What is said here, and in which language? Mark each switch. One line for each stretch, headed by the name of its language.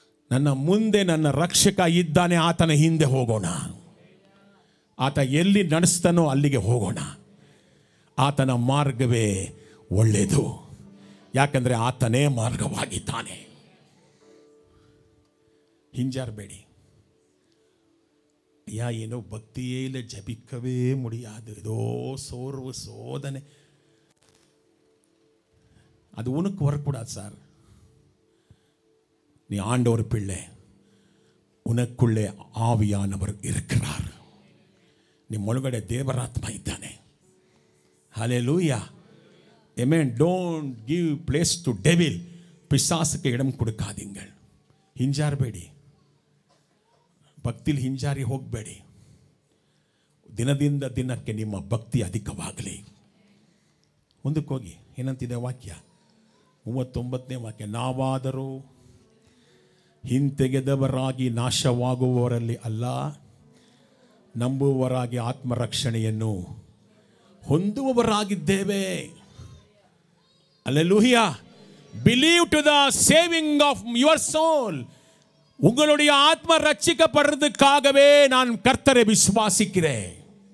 Kannada: ನನ್ನ ಮುಂದೆ ನನ್ನ ರಕ್ಷಕ ಇದ್ದಾನೆ, ಆತನ ಹಿಂದೆ ಹೋಗೋಣ. ಆತ ಎಲ್ಲಿ ನಡೆಸ್ತಾನೋ ಅಲ್ಲಿಗೆ ಹೋಗೋಣ. ಆತನ ಮಾರ್ಗವೇ ಒಳ್ಳೆಯದು, ಯಾಕಂದರೆ ಆತನೇ ಮಾರ್ಗವಾಗಿದ್ದಾನೆ. ಹಿಂಜಾರಬೇಡಿ.
Tamil: ஐயா, ஏனோ பக்தியே இல்லை, ஜபிக்கவே முடியாது, ஏதோ சோர்வு சோதனை, அது உனக்கு வரக்கூடாது சார். நீ ஆண்டவர் பிள்ளை, உனக்குள்ளே ஆவியானவர் இருக்கிறார்.
Kannada: ನಿಮ್ಮೊಳಗಡೆ ದೇವರಾತ್ಮ ಇದ್ದಾನೆ. Hallelujah, amen.
English: Don't give place to devil.
Tamil: ಪಿಶಾಚಕ್ಕೆ ಇடம் ಕೊಡಕಾದೀங்கள்.
Kannada: ಹಿಂಜಾರಬೇಡಿ. ಭಕ್ತಿಲಿ ಹಿಂಜಾರಿ ಹೋಗಬೇಡಿ. ದಿನದಿಂದ ದಿನಕ್ಕೆ ನಿಮ್ಮ ಭಕ್ತಿ ಅಧಿಕವಾಗಲಿ. ಮುಂದಕ್ಕೆ ಹೋಗಿ. ಏನಂತಿದೆ ವಾಕ್ಯ? 39ನೇ ವಾಕ್ಯ. ನಾವಾದರೂ ಹಿಂತೆಗೆದವರಾಗಿ ನಾಶವಾಗುವವರಲ್ಲಿ ಅಲ್ಲ, ನಂಬುವವರಾಗಿ ಆತ್ಮರಕ್ಷಣೆಯನ್ನು ಹೊಂದುವವರಾಗಿದ್ದೇವೆ.
Tamil: அல்லேலூயா.
English: Believe to the saving of your soul.
Tamil: உங்களுடைய ஆத்ம ரட்சிக்கப்படுறதுக்காகவே நான் கர்த்தரை விசுவாசிக்கிறேன்.